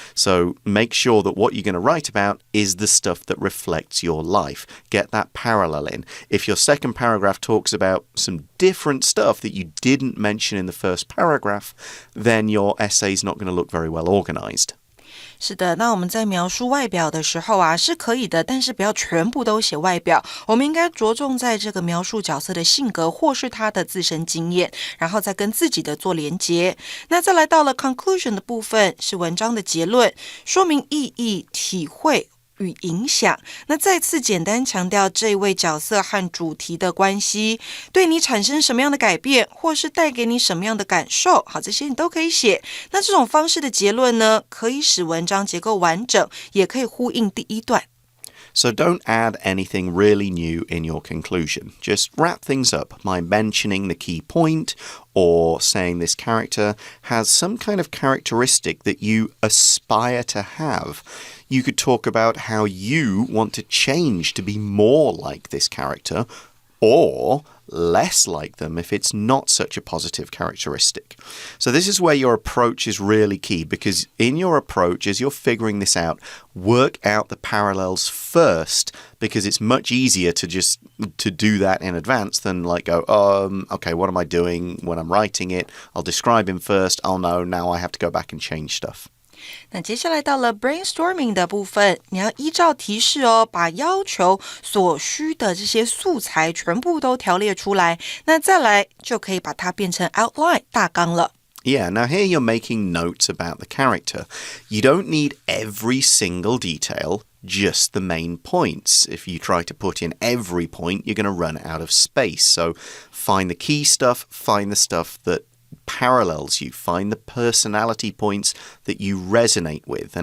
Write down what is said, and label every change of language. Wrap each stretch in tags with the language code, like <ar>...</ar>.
<en>So make sure that what you're going to write about is the stuff that reflects your life. Get that parallel in. If your second paragraph talks about some different stuff that you didn't mention in the first paragraph, then your essay is not going to look very well organized.</en> <zh>是的，那我们在描述外表的时候啊，是可以的，但是不要全部都写外表，我们应该着重在这个描述角色的性格或是他的自身经验，然后再跟自己的做连结。那再来到了 conclusion 的部分，是文章的结论，说明意义、体会与影响。那再次简单强调这位角色和主题的关系，对你产生什么样的改变，或是带给你什么样的感受，好，这些你都可以写。那这种方式的结论呢，可以使文章结构完整，也可以呼应第一段。</zh> <en>So don't add anything really new in your conclusion. Just wrap things up by mentioning the key point or saying this character has some kind of characteristic that you aspire to have. You could talk about how you want to change to be more like this character or less like them if it's not such a positive characteristic. So this is where your approach is really key, because in your approach, as you're figuring this out, work out the parallels first, because it's much easier to do that in advance than like go, okay, what am I doing when I'm writing it? I'll describe him first. Oh no, now I have to go back and change stuff.</en> <zh>那接下来到了 brainstorming 的部分，你要依照提示把要求所需的这些素材全部都条列出来，那再来就可以把它变成 outline 大纲了。</zh> <en>Yeah, now here you're making notes about the character. You don't need every single detail, just the main points. If you try to put in every point, you're going to run out of space. So find the key stuff, find the stuff that parallels you, find the personality points that you resonate with.</en>